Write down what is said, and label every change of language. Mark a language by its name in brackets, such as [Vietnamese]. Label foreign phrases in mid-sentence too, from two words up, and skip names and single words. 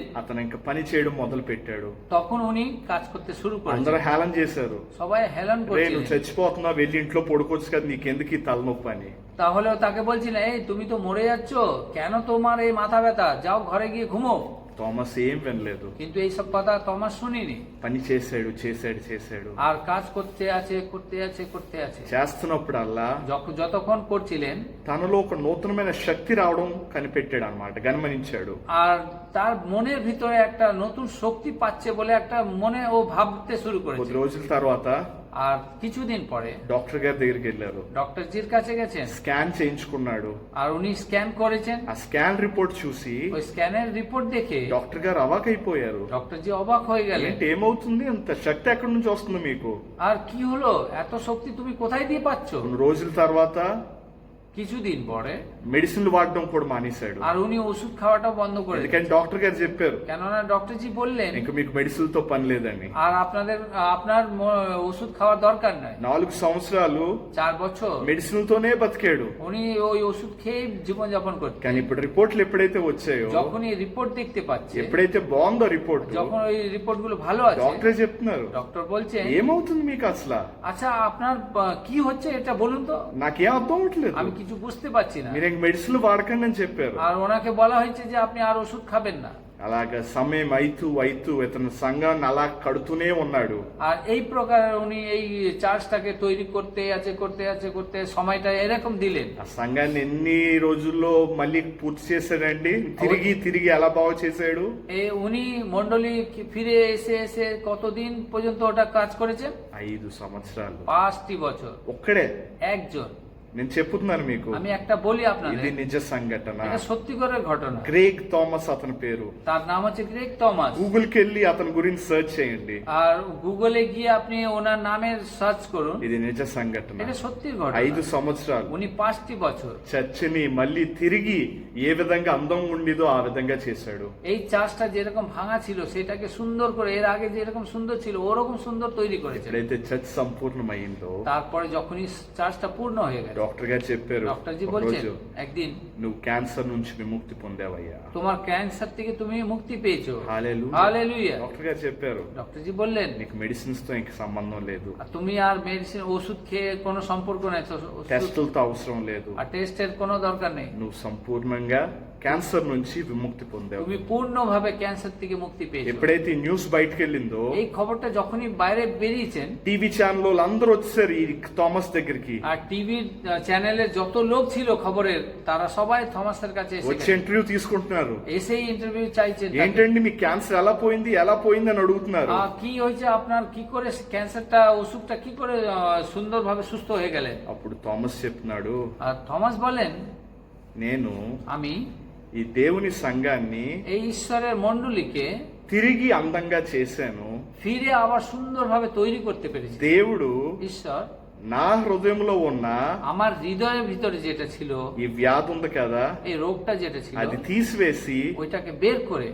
[Telugu] అతను ఇంకా పని చేయడం మొదలు పెట్టాడు। [Bangla] তখন উনি কাজ করতে শুরু [Telugu] అందరూ [Bangla] করেন। [Telugu] హేళన చేశారు, [Bangla] সবাই হেলান [Telugu] రే నువ్వు [Bangla] করছিলেন। [Telugu] చచ్చిపోతున్నావు, వెళ్ళి ఇంట్లో పడుకోవచ్చు కదా, నీకెందుకు ఈ తలనొప్పి అని। [Bangla] তাহলেও তাকে বলছিলেন, এই তুমি তো মরে যাচ্ছ, কেন তোমার এই মাথা ব্যথা, যাও ঘরে গিয়ে ঘুমো। [Telugu] థామస్ ఏం వినలేదు, [Bangla] কিন্তু এইসব কথা তোমার শুনিনি। [Telugu] పని చేశాడు చేశాడు చేశాడు। [Bangla] আর কাজ করতে আছে [Telugu] చేస్తున్నప్పుడల్లా [Bangla] যতক্ষণ করছিলেন, [Telugu] తనలో ఒక నూతనమైన శక్తి రావడం కనిపెట్టాడు అన్నమాట, గమనించాడు। [Bangla] আর তার মনের ভিতরে একটা নতুন শক্তি পাচ্ছে বলে একটা মনে ও ভাবতে শুরু [Telugu] కొద్ది [Bangla] করেছে। [Telugu] రోజుల తర్వాత [Bangla] আর কিছুদিন পরে [Telugu] డాక్టర్ గారి దగ్గరికి వెళ్ళారు, [Bangla] ডক্টরজির কাছে গেছেন, [Telugu] స్కాన్ చేయించుకున్నాడు। [Bangla] আর উনি স্ক্যান করেছেন। [Telugu] ఆ [English] scan report [Telugu] చూసి [Bangla] ওই স্ক্যানের রিপোর্ট দেখে [Telugu] డాక్టర్ గారు అవాకైపోయారు। [Bangla] ডক্টরজি অবাক হয়ে গেলেন। [Telugu] ఏంటి ఏమవుతుంది, అంత శక్తి ఎక్కడి నుంచి వస్తుంది మీకు? [Bangla] আর কি হলো, এত শক্তি তুমি কোথায় দিয়ে পাচ্ছ? [Telugu] కొన్ని రోజుల తర్వాత [Bangla] কিছুদিন পরে [Telugu] మెడిసిన్లు వాడడం కూడా మానేశాడు, [Bangla] আর উনি ওষুধ খাওয়াটা বন্ধ করে দিলেন। [Telugu] ఎందుకని డాక్టర్ గారు చెప్పారు, [Bangla] কেননা ডক্টরজি বললেন, [Telugu] ఇంక మీకు మెడిసిన్లతో పని లేదని। [Bangla] আর আপনার ওষুধ খাওয়ার দরকার নাই। [Telugu] 4 సంవత్సరాలు [Bangla] 4 বছর [Telugu] మెడిసిన్లతోనే బతికాడు। [Bangla] উনি ওই ওষুধ খেয়ে জীবনযাপন করতেন। [Telugu] కానీ ఇప్పుడు రిపోర్ట్లు ఎప్పుడైతే వచ్చాయో, [Bangla] যখন এই রিপোর্ট দেখতে পাচ্ছে, [Telugu] ఎప్పుడైతే బాగుందో రిపోర్ట్, [Bangla] যখন ওই রিপোর্ট গুলো ভালো আছে, [Telugu] డాక్టరే చెప్తున్నారు, [Bangla] ডক্টর বলছেন, [Telugu] ఏమవుతుంది మీకు అసలు, [Bangla] আচ্ছা আপনার কি হচ্ছে এটা বলুন তো, [Telugu] నాకేం అర్థం అవట్లేదు, [Bangla] আমি কিছু বুঝতে পারছি না। [Telugu] మీరు ఇంక మెడిసిన్లు వాడకండి అని చెప్పారు। [Bangla] আর ওনাকে বলা হয়েছে যে আপনি আর ওষুধ খাবেন না। [Telugu] అలాగా సమయం అయితూ ఇతను సంఘాన్ని అలా కడుతూనే ఉన్నాడు. [Bangla] আর এই প্রকার উনি এই চার্চটাকে তৈরি করতে সময়টা এরকম দিলেন। [Telugu] ఆ సంఘాన్ని ఎన్ని రోజుల్లో మళ్ళీ పూర్తి చేశాడండి? తిరిగి ఎలా బాగు చేశాడు? [Bangla] উনি মন্ডলী ফিরে এসে কতদিন পর্যন্ত ওটা কাজ করেছেন? [Telugu] 5 సంవత్సరాలు, [Bangla] 5টি বছর। [Telugu] ఒక్కడే. [Bangla] একজন। [Telugu] నేను చెప్తున్నాను మీకు, [Bangla] আমি একটা বলি আপনাদের, [Telugu] ఇది నిజ సంఘటన. [Bangla] এটা সত্যিকারের ঘটনা। [Telugu] గ్రేగ్ థామస్ అతని పేరు. [Bangla] তার নাম হচ্ছে গ্রেগ থমাস। [Telugu] గూగుల్ కి వెళ్ళి అతని గురించి సర్చ్ చేయండి. [Bangla] আর গুগলে গিয়ে আপনি ওনার নামের সার্চ করুন। [Telugu] ఇది నిజ సంఘటన. [Bangla] এটা সত্যি ঘটনা। [Telugu] 5 సంవత్సరాలు [Bangla] উনি 5টি বছর [Telugu] చర్చిని మళ్ళీ తిరిగి ఏ విధంగా అందం ఉండేదో ఆ విధంగా చేశాడు. [Bangla] এই চার্চটা যেরকম ভাঙা ছিল সেটাকে সুন্দর করে, এর আগে যেরকম সুন্দর ছিল ওরকম সুন্দর তৈরি করেছে। [Telugu] ఎప్పుడైతే చర్చ్ సంపూర్ణమైందో, [Bangla] তারপরে যখনই চার্চটা পূর্ণ হয়ে গেল, [Telugu] డాక్టర్ గారు చెప్పారు, [Bangla] ডক্টরজি বলছেন [Telugu] "ఒకరోజు [Bangla] একদিন [Telugu] నువ్వు క్యాన్సర్ నుంచి విముక్తి పొందావయ్యా." [Bangla] তোমার ক্যান্সার থেকে তুমি মুক্তি পেয়েছো। [Telugu] హల్లెలూయా. [Bangla] হালেলুয়া। [Telugu] డాక్టర్ గారు చెప్పారు, [Bangla] ডক্টরজি বললেন [Telugu] నీకు మెడిసిన్స్ తో ఇంక సంబంధం లేదు, [Bangla] আর তুমি আর মেডিসিন ওষুধ খেয়ে কোনো সম্পর্ক নাই, তো ওষুধ [Telugu] టెస్టులతో అవసరం లేదు, [Bangla] আর টেস্টের কোনো দরকার নেই। [Telugu] నువ్వు సంపూర్ణంగా క్యాన్సర్ నుంచి విముక్తి పొందావు. [Bangla] তুমি পূর্ণভাবে ক্যান্সার থেকে মুক্তি পেয়েছো। [Telugu] ఎప్పుడైతే ఈ న్యూస్ బయటకు వెళ్ళిందో, [Bangla] এই খবরটা যখনই বাইরে বেরিয়েছেন, [English] TV channel [Telugu] వాళ్ళు అందరూ వచ్చేసారు ఈ థామస్ దగ్గరికి. [Bangla] আর টিভির চ্যানেলে যত লোক ছিল খবরের, তারা সবাই থমাসের কাছে [Telugu] వచ్చి ఇంటర్వ్యూ తీసుకుంటున్నారు. [Bangla] এসেই ইন্টারভিউ চাইছেন। [Telugu] ఏంటండి మీ క్యాన్సర్ ఎలా పోయింది అని అడుగుతున్నారు. [Bangla] কি হয়েছে আপনার, কি করে ক্যান্সারটা, অসুখটা কি করে সুন্দরভাবে সুস্থ হয়ে গেলেন? [Telugu] అప్పుడు థామస్ చెప్తున్నాడు, [Bangla] আর থমাস বলেন, [Telugu] నేను [Bangla] আমি [Telugu] ఈ దేవుని సంఘాన్ని [Bangla] এই ঈশ্বরের মণ্ডলীকে [Telugu] తిరిగి అందంగా చేశాను. [Bangla] ফিরে আবার সুন্দরভাবে তৈরি করতে পেরেছি। [Telugu] దేవుడు [Bangla] ঈশ্বর [Telugu] నా హృదయంలో ఉన్న [Bangla] আমার হৃদয়ের ভিতরে যেটা ছিল, [Telugu] ఈ వ్యాధి ఉంది కదా, [Bangla] এই রোগটা যেটা ছিল, [Telugu] అది తీసివేసి [Bangla] ওইটাকে বের করে